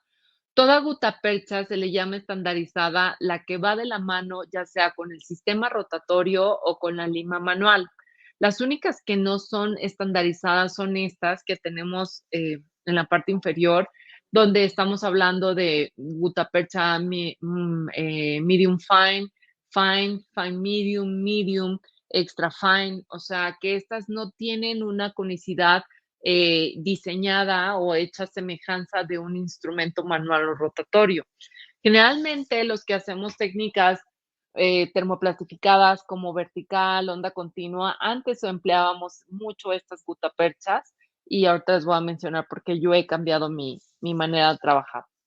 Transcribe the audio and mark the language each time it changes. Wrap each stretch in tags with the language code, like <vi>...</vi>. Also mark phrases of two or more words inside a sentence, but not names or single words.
<es>Toda gutapercha se le llama estandarizada la que va de la mano, ya sea con el sistema rotatorio o con la lima manual. Las únicas que no son estandarizadas son estas que tenemos en la parte inferior, donde estamos hablando de gutapercha</es> <en>medium fine, fine, fine medium, medium, extra fine,</en> <es>o sea que estas no tienen una conicidad diseñada o hecha semejanza de un instrumento manual o rotatorio. Generalmente los que hacemos técnicas termoplastificadas como vertical, onda continua, antes empleábamos mucho estas gutaperchas y ahorita les voy a mencionar porque yo he cambiado mi manera de trabajar.</es>